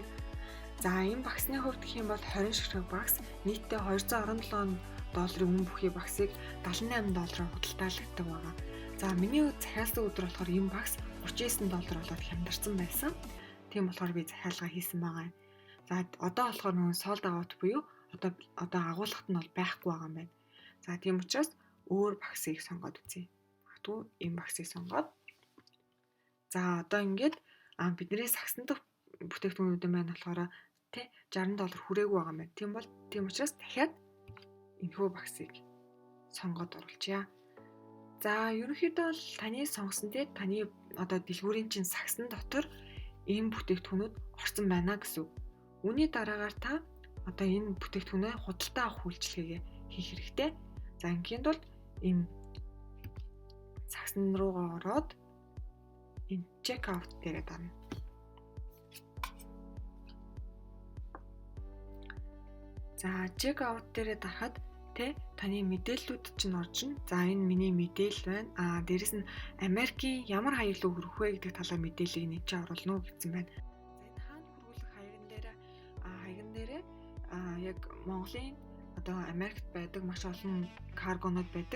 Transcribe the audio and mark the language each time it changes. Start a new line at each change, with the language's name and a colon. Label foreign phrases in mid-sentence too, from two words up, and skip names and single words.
Mongolian: За, энэ багцны хувьд гэх юм бол 20 ширхэг багц нийтдээ $217 өмнө бүхий багцыг $78 худалдаалагддаг байгаа. За, миний захиалсан өдөр болохоор энэ багц $39 болоод хямдарсан байсан. Тийм болохоор би захиалга хийсэн байгаа юм. За, одоо болохоор
English: sold out
Mongolian: буюу агуулгад нь бол байхгүй байгаа юм байна. За, тийм учраас өөр багцыг сонгоод үзье. Магадгүй энэ багцыг сонгоод. За, одоо ингээд бидний сагсан дах бүтээгдэхүүнүүдэн байна болохоор $60 хүрээгүй байгаа юм байна. Тийм учраас дахиад энэхүү багцыг сонгоод оруулъя. За, ерөнхийдөө бол таны сонгосон таны дэлгүүрийн чинь сагсан дотор энэ бүтээгдэхүүнүүд орсон байна гэсэн. Үүний дараагаар та энэ бүтээгдэхүүнээ худалдаа авах үйлчилгээгээ хийх хэрэгтэй. За, ингээнд бол энэ сагсан руугаа ороод энэ
English: check out
Mongolian: дээрээ дарна. За,
English: check out
Mongolian: дээрээ дарахад таны мэдээллүүд чинь орж ин. За, энэ миний мэдээлэл байна. Дээрэс нь Америкийн ямар хаяг руу хүрэх вэ гэдэг талаар мэдээллийг нэг чи оруулна уу гэсэн байна. За, энэ хаана хүргүүлэх хаягн дээрээ яг Монголын Америкт байдаг маш олон каргонууд байдаг.